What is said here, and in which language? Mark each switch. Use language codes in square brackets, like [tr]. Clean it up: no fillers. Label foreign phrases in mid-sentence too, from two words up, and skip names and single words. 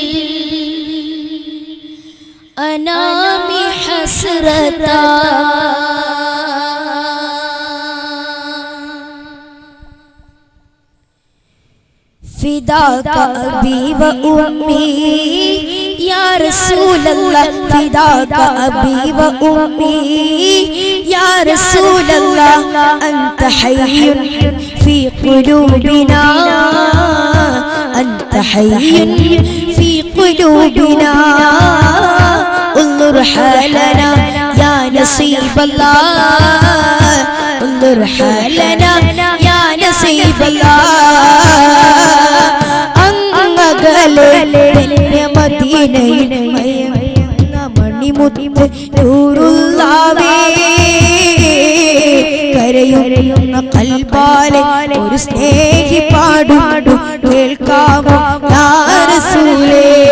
[ar] الأنام حسرتا فداك أبي وأمي يا رسول الله فداك أبي وأمي يا رسول الله أنت حي في قلوبنا أنت حي في قلوبنا انظر حالنا يا نصيب الله انظر حالنا يا نصيب الله [ml] മദീനയിൽ മണിമുത്ത് നൂറുള്ളാവേ കരയുന്ന ഖൽബാലെ ഒരു സ്നേഹി പാടുന്നു കേൾക്കാമോ [ar] يا رسول